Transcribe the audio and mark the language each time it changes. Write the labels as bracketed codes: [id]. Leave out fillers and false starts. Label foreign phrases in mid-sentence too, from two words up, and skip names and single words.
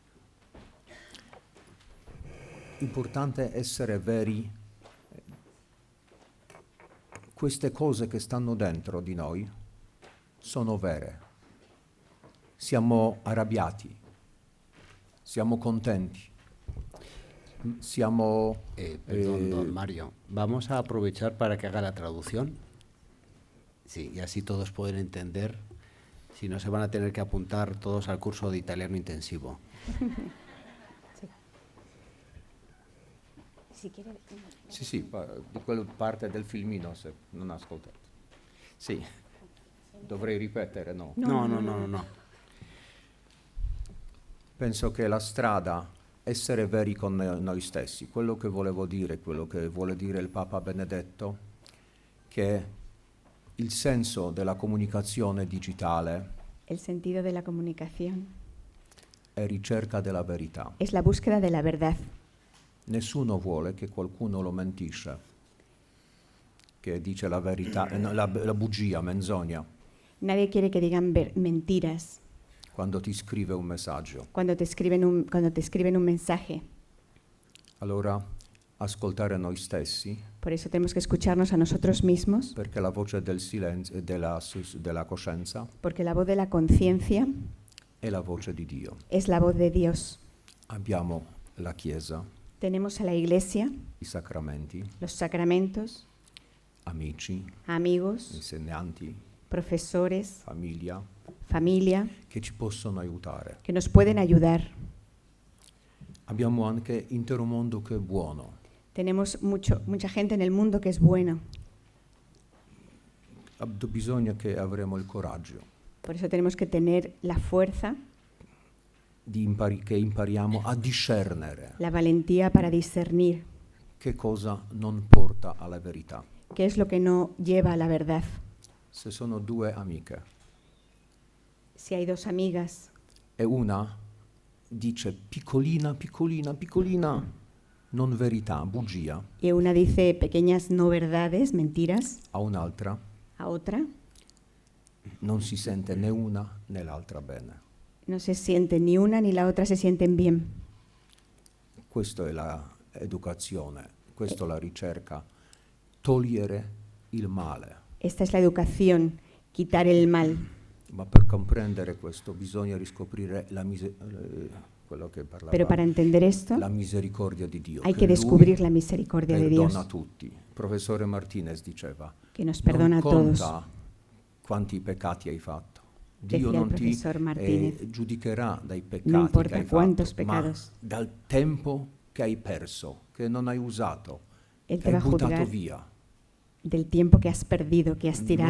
[it] Importante essere veri. Queste cose che stanno dentro di noi sono vere. Siamo arrabbiati, siamo contenti, siamo... [es] Perdón, don Mario, vamos a aprovechar para que haga la traducción. Sí, y así todos pueden entender. Si no, se van a tener que apuntar todos al curso de italiano intensivo. [it] Sì, di quella parte del filmino, se non ha ascoltato. Sì, dovrei ripetere, no? No. Penso che la strada, essere veri con noi stessi, quello che volevo dire, quello che vuole dire il Papa Benedetto, che il senso della comunicazione digitale [es] El sentido de la comunicación [it] è ricerca della verità. [es] es la búsqueda de la verdad. [it] Nessuno vuole che qualcuno lo mentisce, che dice la verità, la bugia, menzogna, [es] Nadie quiere que digan mentiras [it] quando ti scrive un messaggio. [es] cuando te escriben un mensaje. [it] Allora, ascoltare noi stessi, [es] Por eso tenemos que escucharnos a nosotros mismos, [it] perché la voce del silenzio e della coscienza [es] porque la voz de la conciencia [it] è la voce di Dio. [es] es la voz de Dios. [it] Abbiamo la Chiesa, [es] Tenemos a la Iglesia, [it] i sacramenti, [es] los sacramentos, [it] amici, [es] amigos, [it] insegnanti, [es] profesores, [it] famiglia, [es] familia, [it] che ci possono aiutare. [es] que nos pueden ayudar. [it] Abbiamo anche intero mondo che è buono. [es] Tenemos mucha gente en el mundo que es buena. [it] Bisogna che avremo il coraggio [es] Por eso tenemos que tener la fuerza, [it] che impariamo a discernere [es] la valentía para discernir [it] che cosa non porta alla verità. [es] qué es lo que no lleva a la verdad. [it] Se sono due amiche [es] Si hay dos amigas [it] e una dice piccolina, non verità, bugia, [es] y una dice pequeñas no verdades, mentiras, [it] a un'altra [es] a otra [it] non si sente né una né l'altra bene. [es] no se siente ni una ni la otra se sienten bien. [it] Questa è l'educazione, questa è la ricerca, togliere il male. [es] Esta es la educación, quitar el mal. [it] Ma per comprendere questo bisogna riscoprire quello che parlava, [es] Pero para entender esto [it] la misericordia di Dio. [es] hay que descubrir la misericordia de Dios, [it] Perdona tutti. Il professore Martinez diceva, [es] que nos perdona a [it] non [es] todos. [it] conta quanti peccati hai fatto. [es] Decía [it] Dio [es] el [it] non ti [es] profesor Martínez. [it] giudicherà dai peccati [es] No importa [it] che hai [es] cuántos [it] fatto, [es] pecados. [it] ma dal tempo che hai perso, che non hai usato, [es] Él [it] che [es] te va [it] hai [es] a [it] buttato [es] juzgar [it] via. [es] del tiempo que has perdido, que has tirado.